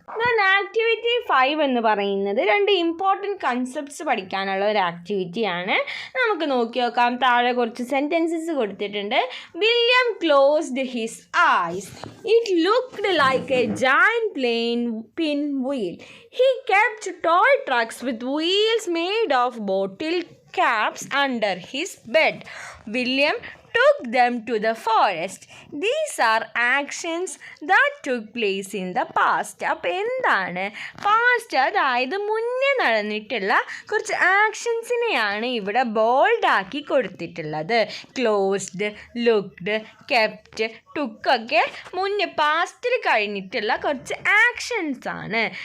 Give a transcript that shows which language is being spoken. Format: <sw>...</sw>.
<ml>Then activity 5 എന്ന് പറയുന്നത് 2 important concepts പഠിക്കാനുള്ള ഒരു ആക്ടിവിറ്റിയാണ്. നമുക്ക് നോക്കി നോക്കാം. താഴെ കുറച്ച് സെൻറ്റൻസസ് കൊടുത്തിട്ടുണ്ട്.</ml> <en>William closed his eyes. It looked like a giant plane pinwheel. He kept toy trucks with wheels made of bottle caps under his bed. William took them to the forest. These are actions that took place in the past.</en> <ml>അപ്പോൾ എന്താണ് past? അതായത് മുന്നേ നടന്നിട്ടുള്ള കുറച്ച് ആക്ഷൻസിനെയാണ് ഇവിടെ ബോൾഡാക്കി കൊടുത്തിട്ടുള്ളത്. Closed, looked, kept, ടുക്കൊക്കെ മുന്നേ പാസ്റ്റിൽ കഴിഞ്ഞിട്ടുള്ള കുറച്ച് ആക്ഷൻസ് ആണ്.</ml>